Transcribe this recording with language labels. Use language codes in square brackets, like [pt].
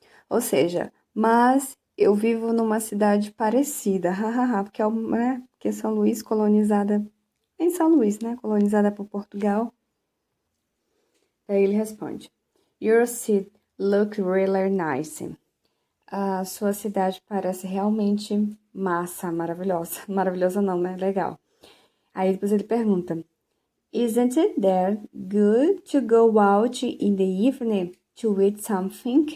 [pt] Ou seja, mas eu vivo numa cidade parecida, porque porque São Luís colonizada, em São Luís, né, colonizada por Portugal. Daí ele responde, [en] your city look really nice. [pt] A sua cidade parece realmente massa, maravilhosa. Maravilhosa não, né? Legal. Aí depois ele pergunta: [en] Isn't it there good to go out in the evening to eat something?